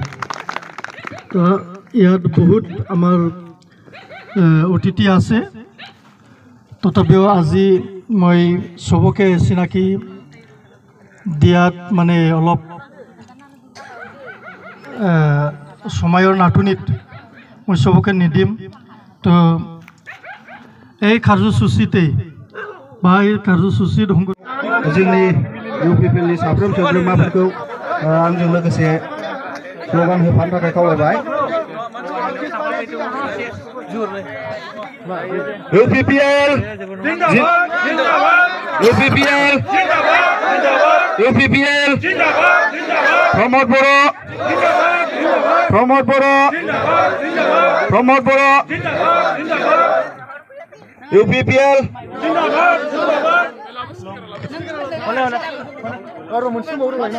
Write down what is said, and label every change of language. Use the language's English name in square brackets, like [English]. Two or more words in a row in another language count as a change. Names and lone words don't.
[Assamese] তো ইয়াত বহুত আমাৰ অতিথি আছে, তথাপিও আজি মই চবকে চিনাকি দিয়াত মানে অলপ সময়ৰ নাটনিত মই চবকে নিদিম। তো এই কাৰ্যসূচীতেই বা এই কাৰ্যসূচীত [Bodo] जोंनि UPPLनि साफ्रोम सोद्रोमाफोरखौ आंजों लोगोसे स्ल'गान होफानो थाखाय खावलायबाय। UPPL UPPL UPPL प्रमोद बड़ो प्रमोद बड़ो प्रमोद बड़ो UPPL